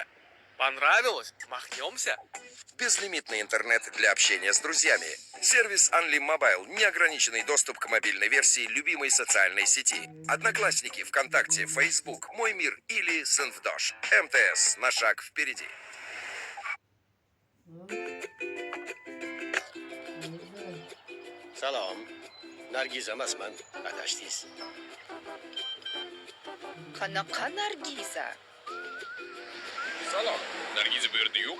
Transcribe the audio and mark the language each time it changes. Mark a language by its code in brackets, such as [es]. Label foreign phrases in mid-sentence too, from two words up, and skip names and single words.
[ru] Понравилось? Махнемся? Безлимитный интернет для общения с друзьями. Сервис Unlim Mobile. Неограниченный доступ к мобильной версии любимой социальной сети. Одноклассники, ВКонтакте, Facebook, Мой мир или Синвдош. МТС. На шаг впереди. [uz] Salom. Nargiz emasman. Adashdingiz. Qanaqa Nargiza? Salom. Nargiza bu yerda yo'q.